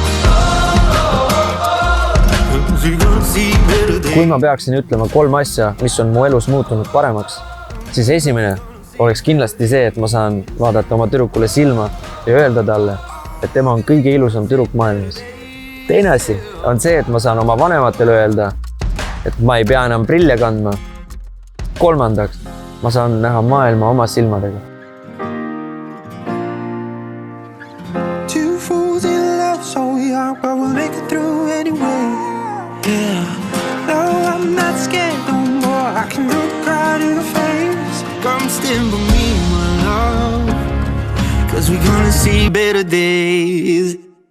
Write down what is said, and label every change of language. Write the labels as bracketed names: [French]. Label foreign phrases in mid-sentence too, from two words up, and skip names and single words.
[Estonian] Kui ma peaksin ütlema 3 asja, mis on mu elus muutunud paremaks, siis esimene oleks kindlasti see, et ma saan vaadata oma tüdrukule silma ja öelda talle, et tema on kõige ilusam tüdruk maailmas. Teine asi on see, et ma saan oma vanematele öelda, et ma ei pea enam prille kandma. Kolmandaks, ma saan näha maailma oma silmadega. [English] Two fools in love, so young, but we'll make it through anyway. Yeah, no, I'm not scared no more. I can look right in the face. Come stand by me, my love, 'cause we're gonna see better days.